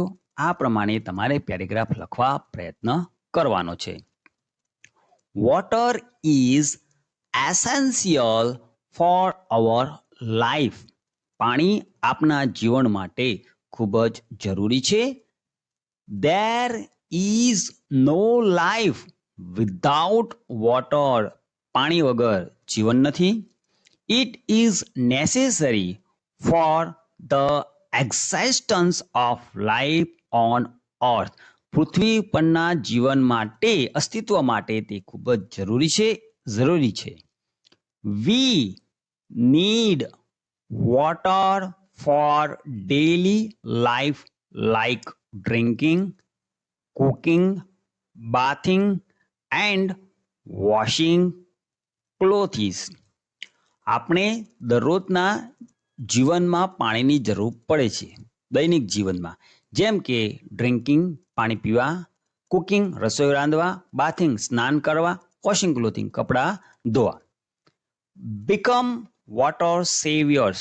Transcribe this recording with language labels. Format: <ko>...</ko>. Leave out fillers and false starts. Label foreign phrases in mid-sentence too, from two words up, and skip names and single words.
<gu>આ પ્રમાણે તમારે પેરેગ્રાફ લખવા પ્રયત્ન કરવાનો છે.</gu> <en>Water is essential for our life.</en> <gu>પાણી આપણા જીવન માટે ખૂબ જ જરૂરી છે.</gu> <en>There is no life without water.</en> <gu>પાણી વગર જીવન નથી.</gu> <en>It is necessary for the existence of life on earth.</en> <gu>પૃથ્વી પરના જીવન માટે, અસ્તિત્વ માટે તે ખૂબ જ જરૂરી છે.</gu> <en>We need water for daily life like drinking, cooking, bathing and washing clothes.</en> <gu>આપણે દરરોજના જીવનમાં પાણીની જરૂર પડે છે, દૈનિક જીવનમાં. જેમ કે ડ્રિંકિંગ, પાણી પીવા, કુકિંગ, રસોઈ રાંધવા, બાથિંગ, સ્નાન કરવા,</gu> <en>washing clothing,</en> <gu>કપડાં ધોવા.</gu> <en>Become water saviours.</en>